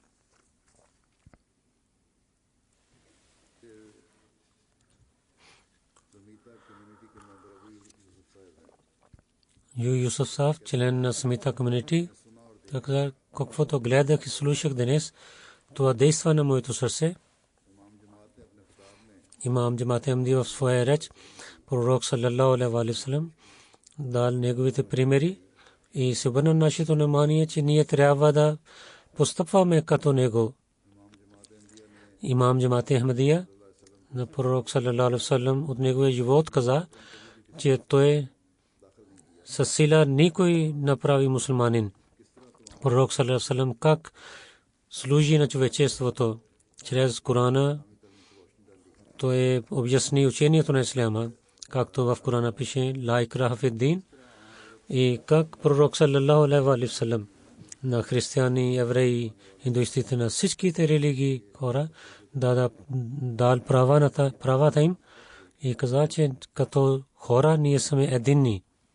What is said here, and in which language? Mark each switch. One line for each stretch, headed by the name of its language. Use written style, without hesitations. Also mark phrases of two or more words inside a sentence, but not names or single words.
Bulgarian: Юсуф Саф, член на Самита комьюнити, така каквото гледах и слушах днес, това действа на моето сърце. Имам Джамат Ахмадия в своя реч, пророк
Arabic: صلى الله عليه وسلم,
Bulgarian: дал неговите примери и се обърна нашето внимание, че ние трябва да постъпваме като него. Имам Джамат Ахмадия на пророк
Arabic: صلى الله عليه وسلم
Bulgarian: от неговия живот каза, че той със сила никой направи мусулманин. Пророк
Arabic: صلى الله عليه وسلم
Bulgarian: как служи на човечеството чрез Корана. Той обясни учението на исляма, както в Корана пише
Arabic: لا إكراه في الدين,
Bulgarian: и как пророк
Arabic: صلى الله عليه وسلم
Bulgarian: на християни, евреи, индуистите, на всичките религии хора дал правата им и каза, че като хора ние сме единни.